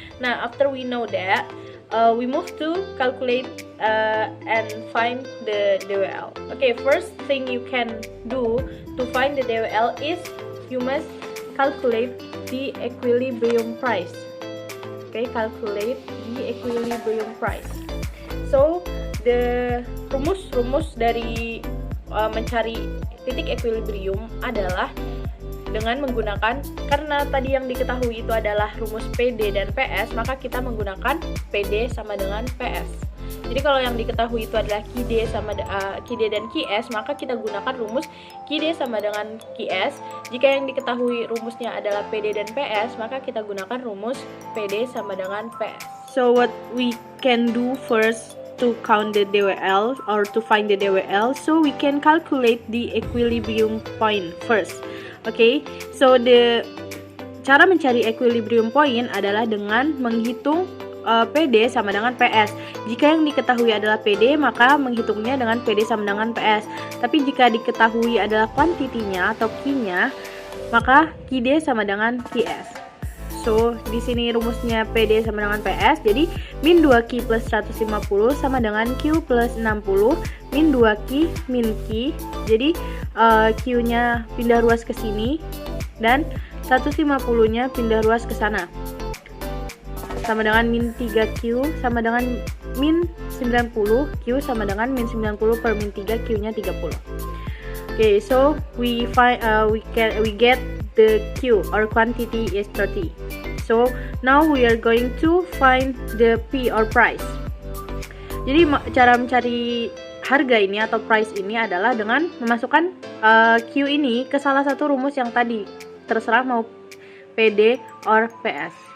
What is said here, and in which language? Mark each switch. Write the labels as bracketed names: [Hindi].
[English] Nah, after we know that, we move to calculate and find the DWL. Okay, first thing you can do to find the DWL is you must calculate the equilibrium price. Okay, calculate the equilibrium price. So the [Indonesian] rumus dari mencari titik equilibrium adalah dengan menggunakan, karena tadi yang diketahui itu adalah rumus PD dan PS, maka kita menggunakan PD sama dengan PS. Jadi kalau yang diketahui itu adalah QD dan QS, maka kita gunakan rumus QD sama dengan QS. Jika yang diketahui rumusnya adalah PD dan PS, maka kita gunakan rumus PD sama dengan PS. [English] So what we can do first to count the DWL or to find the DWL, so we can calculate the equilibrium point first. Okay, so the [Indonesian] cara mencari equilibrium point adalah dengan menghitung PD sama dengan PS. Jika yang diketahui adalah PD, maka menghitungnya dengan PD sama dengan PS. Tapi jika diketahui adalah kuantitinya atau Q-nya, maka QD sama dengan QS. So, di sini rumusnya PD sama dengan PS, jadi min 2Q plus 150 sama dengan Q plus 60, min 2Q min Q, jadi Q-nya pindah ruas ke sini, dan 150-nya pindah ruas ke sana. Sama dengan min 3Q, sama dengan min 90, Q sama dengan min 90 per min 3, Q-nya 30. [English] Okay, so we get the Q or quantity is 30. So now we are going to find the P or price. [Indonesian] Jadi cara mencari harga ini atau price ini adalah dengan memasukkan Q ini ke salah satu rumus yang tadi, terserah mau PD or PS.